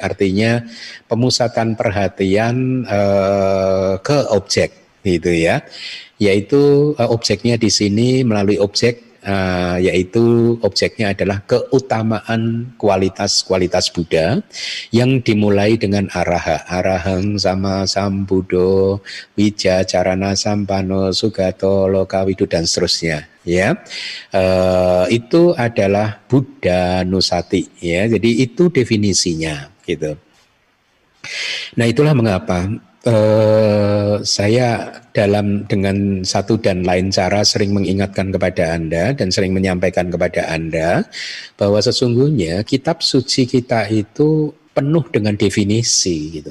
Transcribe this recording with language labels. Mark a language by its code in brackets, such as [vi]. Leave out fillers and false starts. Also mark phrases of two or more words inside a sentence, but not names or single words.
[id] artinya pemusatan perhatian ke objek gitu ya, yaitu objeknya di sini melalui objek, yaitu objeknya adalah keutamaan kualitas Buddha yang dimulai dengan [pi] araha, arahang sama sambuddho wija carana sampano sugato lokawidu [id] dan seterusnya, ya. Itu adalah Buddha Nusati, ya. Jadi itu definisinya gitu. Nah, itulah mengapa saya dengan satu dan lain cara sering mengingatkan kepada Anda dan sering menyampaikan kepada Anda bahwa sesungguhnya kitab suci kita itu penuh dengan definisi gitu.